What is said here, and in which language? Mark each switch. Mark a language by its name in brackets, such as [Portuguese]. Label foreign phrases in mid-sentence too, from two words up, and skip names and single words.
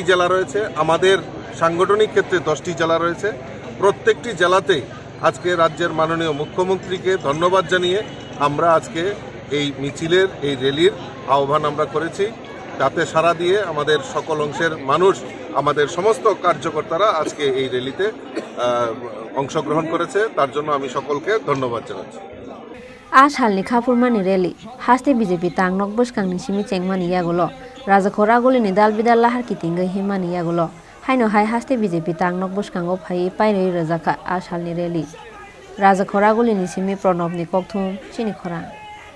[Bangla] জেলা রয়েছে আমাদের সাংগঠনিক ক্ষেত্রে 10টি জেলা রয়েছে প্রত্যেকটি জেলাতেই আজকে রাজ্যের মাননীয় মুখ্যমন্ত্রীকে ধন্যবাদ জানিয়ে আমরা আজকে এই মিছিলের এই র্যালির আহ্বান আমরা করেছি তাতে সাড়া দিয়ে আমাদের সকল অংশের মানুষ আমাদের সমস্ত কার্যকর্তারা আজকে এই র্যালিতে অংশগ্রহণ করেছে তার জন্য আমি সকলকে ধন্যবাদ জানাচ্ছি [Kok Borok] As halni khapurmani rally haste BJP tangnok bwskangni simi chengmani yagulo Rajakhor Agulini dal bidal lahar kitingai himani yagulo haino hai haste BJP tangnok bwskango phai pairei rajaka as halni rally Rajakhor Agulini simi Pranobni kokthum Chini Khorang